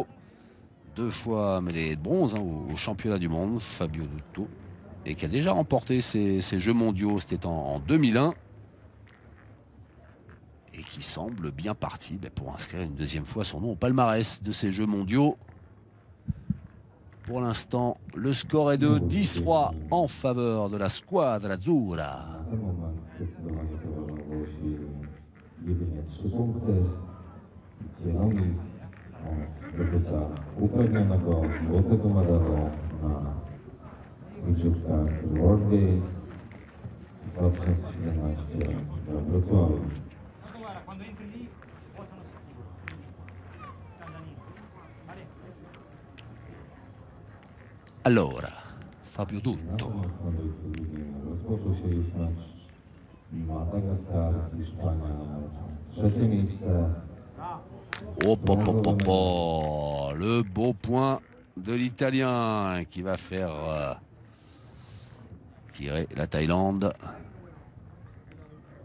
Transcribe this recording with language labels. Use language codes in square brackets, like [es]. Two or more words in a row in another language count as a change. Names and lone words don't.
[fr] 2 fois médaillé de bronze au championnat du monde, Fabio Dutto, et qui a déjà remporté ces Jeux mondiaux, c'était en 2001, et qui semble bien parti pour inscrire une 2e fois son nom au palmarès de ces Jeux mondiaux. Pour l'instant, le score est de 10-3 en faveur de la Squadra Azzurra. [pl] Zdobycia upragnionego złotego medalu na Igrzyskach World Games 2017 we Wrocławiu. [it] Allora, Fabio Dutto. [pl] Rozpoczął się już mecz Madagaskar, Hiszpania, 3. miejsce. Hop, hop, hop, hop, hop. [fr] Le beau point de l'Italien qui va faire tirer la Thaïlande.